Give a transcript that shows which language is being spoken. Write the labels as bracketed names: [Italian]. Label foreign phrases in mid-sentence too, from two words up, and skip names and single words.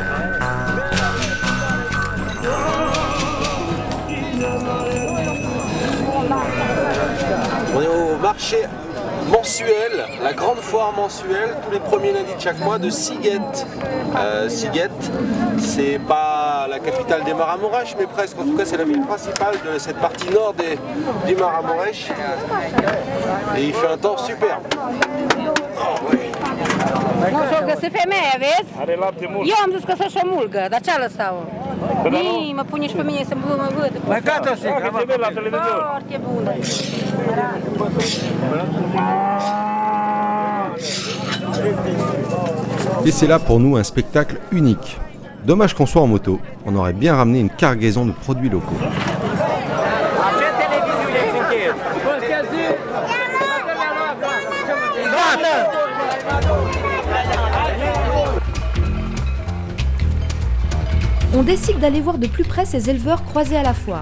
[French] On est au marché mensuel, la grande foire mensuelle, tous les premiers lundis de chaque mois de Sziget. Sziget, c'est pas la capitale des Maramureș, mais presque. En tout cas, c'est la ville principale de cette partie nord du Maramureș. Et il fait un temps superbe. Oh, oui. [Romanian] Nu s-o găsi femeia, vezi? Are lapte mult. Eu am zis că să-și o mulgă, dar ce-a lăsat-o? Nii, mă pune și pe mine să mă văd. Mai gata și te văd la televizor. Foarte bună. [French] Et c'est là pour nous un spectacle unique. Dommage qu'on soit en moto, on aurait bien ramené une cargaison de produits locaux. On décide d'aller voir de plus près ces éleveurs croisés à la foire.